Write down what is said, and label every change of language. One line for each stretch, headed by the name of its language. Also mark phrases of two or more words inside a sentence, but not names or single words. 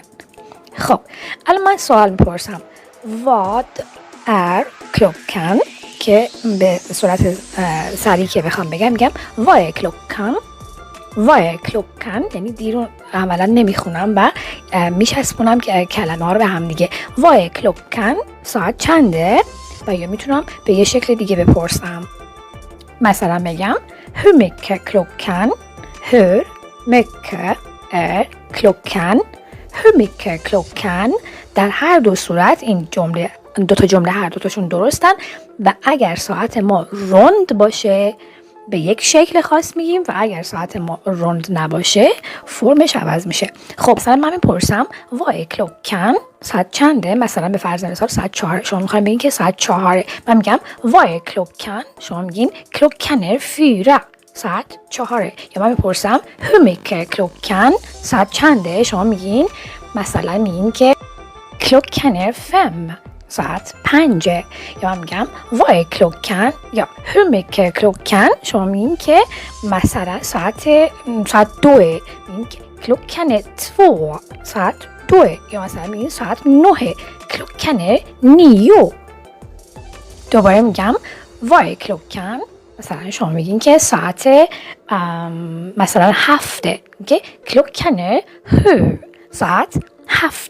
Persian: خب الان من سوال میپرسم
Swedish: vad är klockan
Persian: که به صورت سریع که بخوام بگم میگم
Swedish: va klockan. va klockan
Persian: یعنی دیرو عملا نمیخونم و میچسبونم که کلمه ها رو به هم دیگه.
Swedish: va klockan
Persian: ساعت چنده؟ و یا میتونم به یه شکل دیگه بپرسم، مثلا بگم
Swedish: hur mycket klockan, hur mycket är klockan, hur mycket klockan.
Persian: در هر دو صورت این جمله 2 جمله هر دوتاشون درستن و اگر ساعت ما روند باشه به یک شکل خاص میگیم و اگر ساعت ما روند نباشه فرمش عوض میشه. خب مثلا من میپرسم
Swedish: va klockan
Persian: ساعت چنده؟ مثلا به فرض مثال ساعت 4. شما میخواین بگین که ساعت 4. من میگم
Swedish: va klockan,
Persian: شما میگین کلوکنر 4 ساعت 4. یا من میپرسم
Swedish: hur mycket klockan
Persian: ساعت چنده؟ شما میگین مثلا میگین که klockan 5 ساعت 5. یا من میگم
Swedish: va klockan
Persian: یا
Swedish: hur mycket klockan،
Persian: شما میگین که مثلا ساعت 2. میگین که klockan 2 ساعت 2. یا مثلا میگین ساعت 9 klockan 9. دوباره میگم
Swedish: va klockan,
Persian: مثلا شما میگین که ساعت مثلا 7 که klockan 7 ساعت 7.